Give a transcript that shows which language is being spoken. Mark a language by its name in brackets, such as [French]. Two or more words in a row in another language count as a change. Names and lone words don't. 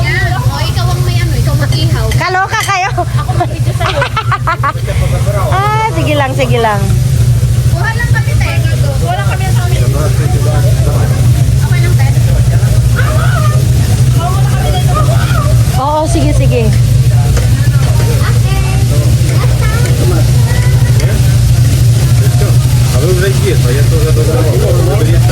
[Filipino] O, ikaw ang may ikaw mag-ihaw. Kaloka kayo. Ako mag-video sa'yo. Sige lang, sige lang. Kuha lang kami, te. Wala kami sa amin. Okay lang, te. Oo, sige, sige. [Russian] А вы уже есть, а я тоже думал,